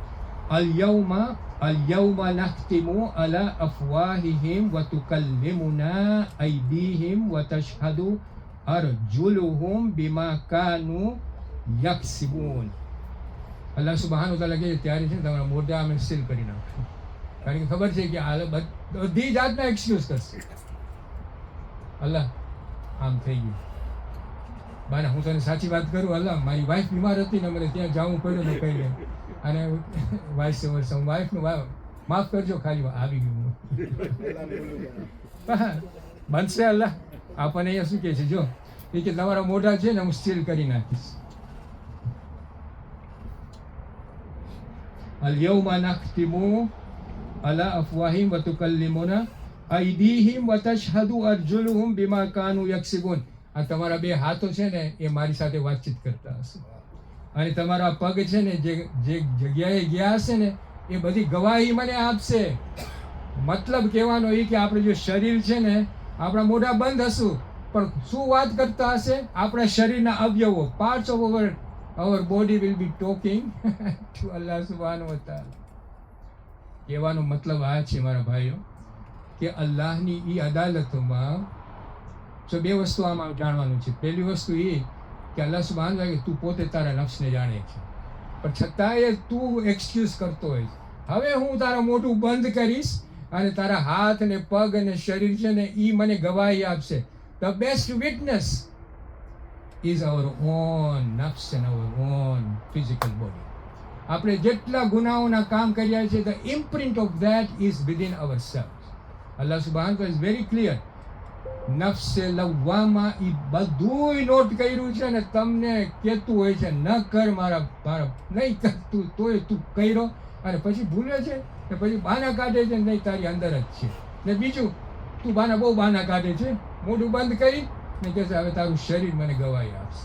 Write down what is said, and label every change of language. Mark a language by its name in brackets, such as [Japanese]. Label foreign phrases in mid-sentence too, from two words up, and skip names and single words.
[Arabic] اليوم نختم على أفواههم وتكلمنا أيديهم وتشهد أرجلهم بما كانوا يكسبون. الله سبحان تعالى [Gujarati] કહે ત્યારે છે ને તમારા મોઢા અમે સીલ કરી નાખશું, કારણ કે ખબર છે કે આ બધી જાતના એક્સક્યુઝ કરશે. અલ્લાહ આમ થઈ ગયું, બાને હું તને સાચી વાત કરું, અલ્લાહ મારી વાઈફ બીમાર હતી ને મને ત્યાં જવું પડ્યું ને કહીને, અને વાઈફ વાઈફનું માફ કરજો, ખાલી આવી ગયું બનશે. અલ્લાહ આપણને અહીંયા શું કહે છે, જો એ કે તમારા મોઢા છે ને હું સીલ કરી નાખીશ. [Arabic] اليوم نختم على أفواههم وتكلمنا أيديهم وتشهد أرجلهم بما كانوا يكسبون. [Gujarati] આ તમારા બે હાથો છે ને એ મારી સાથે વાતચીત કરતા હશે, અને તમારા પગ છે ને જે જગ્યાએ ગયા હશે ને એ બધી ગવાહી મને આપશે. મતલબ કહેવાનો એ કે આપણે જે શરીર છે ને આપણા મોઢા બંધ હશું, પણ શું વાત કરતા હશે? આપણા શરીરના અવયવો, [English] parts of our body will be talking to Allah [Arabic] سبحانه وتعالى. [Gujarati] કહેવાનો મતલબ આ છે મારા ભાઈઓ કે અલ્લાહની એ અદાલતોમાં બે વસ્તુ આમાં જાણવાનું છે. પહેલી વસ્તુ એ કે [Arabic] الله سبحان [Gujarati] કે તું પોતે તારા નફ્સને જાણે છે, પણ છતાંય તું એક્સક્યુઝ કરતો હોય, હવે હું તારા મોઢું બંધ કરીશ અને તારા હાથ ને પગ અને શરીર છે ને એ મને ગવાહી આપશે. [English] the best witness is our own nafs and our own physical body. [Gujarati] આપણે જેટલા ગુનાઓના કામ કર્યા છે, [English] the imprint of that is within ourselves. Allah [Arabic] سبحانه وتعالى [English] is very clear. [Arabic] نفس لوامة [Gujarati] એ બધું નોટ કર્યું છે ને તમને કહેતું હોય છે ન કર મારા નહીં કર તું, તોય તું કર્યો અને પછી ભૂલે છે ને પછી બાના કાઢે છે, નહીં તારી અંદર જ છે. ને બીજું તું બહુ બાના કાઢે છે, મોઢું બંધ કરી ને કહે છે હવે તારું શરીર મને ગવાહી આપશે.